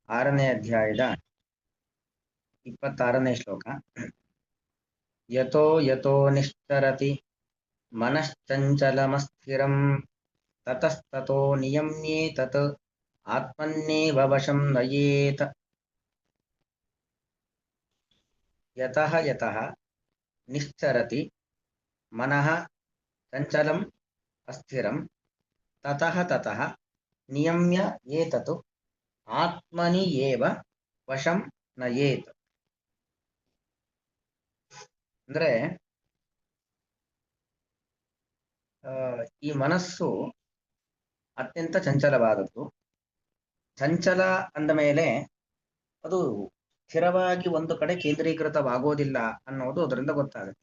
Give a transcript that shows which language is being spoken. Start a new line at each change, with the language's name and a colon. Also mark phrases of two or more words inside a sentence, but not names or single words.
Kannada: ಆರನೇ ಅಧ್ಯಾಯದ 26ನೇ ಶ್ಲೋಕ.
Sanskrit: ಯತೋ ಯತೋ ನಿಶ್ಚರತಿ ಮನಶ್ಚಂಚಲಮಸ್ಥಿರಂ ತತಸ್ತತೋ ನಿಯಮ್ಯೇತತ್ ಆತ್ಮನ್ನೇವ ವಶಂ ನಯೇತ್. ಯತಃ ಯತಃ ನಿಶ್ಚರತಿ ಮನಃ ಚಂಚಲಂ ಅಸ್ಥಿರಂ ತತಃ ತತಃ ನಿಯಮ್ಯ ಏತತ್ ಆತ್ಮನಿ ಏವ ವಶಂ ನಯೇತ್.
Kannada: ಅಂದ್ರೆ ಈ ಮನಸ್ಸು ಅತ್ಯಂತ ಚಂಚಲವಾದದ್ದು. ಚಂಚಲ ಅಂದ ಮೇಲೆ ಅದು ಸ್ಥಿರವಾಗಿ ಒಂದು ಕಡೆ ಕೇಂದ್ರೀಕೃತವಾಗೋದಿಲ್ಲ ಅನ್ನೋದು ಅದರಿಂದ ಗೊತ್ತಾಗುತ್ತೆ.